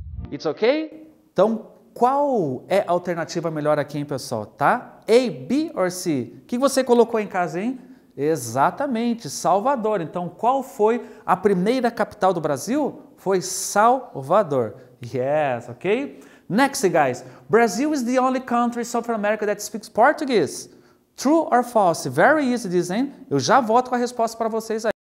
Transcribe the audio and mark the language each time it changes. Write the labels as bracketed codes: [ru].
[en] It's okay? [pt] Então, qual é a alternativa melhor aqui, hein, pessoal? Tá? A, B ou C? O que você colocou em casa, hein? Exatamente, Salvador. Então, qual foi a primeira capital do Brasil? Foi Salvador. [en] Yes, ok? Next, guys. Brazil is the only country in South America that speaks Portuguese. True or false? Very easy this, hein? [pt] Eu já volto com a resposta para vocês aí.